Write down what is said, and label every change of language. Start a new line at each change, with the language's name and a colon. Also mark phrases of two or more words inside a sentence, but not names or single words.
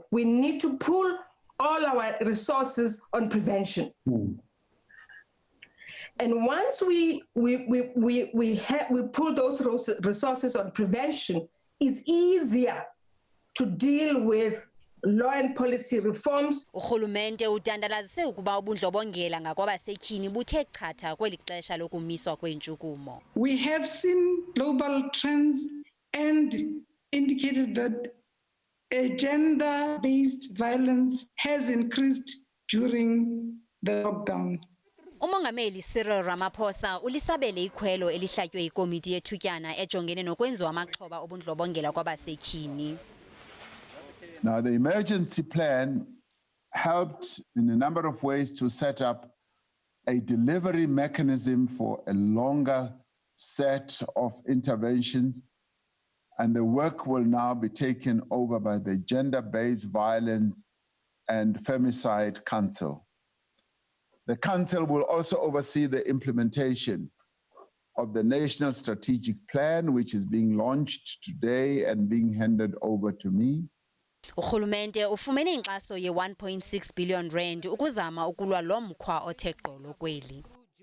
English: We need to pull all our resources on prevention. And once we pull those resources on prevention, it's easier to deal with law and policy reforms.
Xhosa: uRhulumente udandalazise ukuba ubundlobongela ngakwabasetyhini buthe chatha kweli xesha lokumiswa kweentshukumo.
English: We have seen global trends and indicated that gender-based violence has increased during the lockdown.
Xhosa: Umongameli Cyril Ramaphosa ulisabele ikhwelo elihlatywe ikomiti yethutyana ejongene nokwenziwa amaxhoba obundlobongela kwabasetyhini.
English: Now, the emergency plan helped in a number of ways to set up a delivery mechanism for a longer set of interventions, and the work will now be taken over by the Gender-Based Violence and Femicide Council. The Council will also oversee the implementation of the National Strategic Plan, which is being launched today and being handed over to me.
Xhosa: uRhulumente ufumene inkxaso ye-1.6 billion rand ukuzama ukulwa lo mkhwa othe gqolo kweli.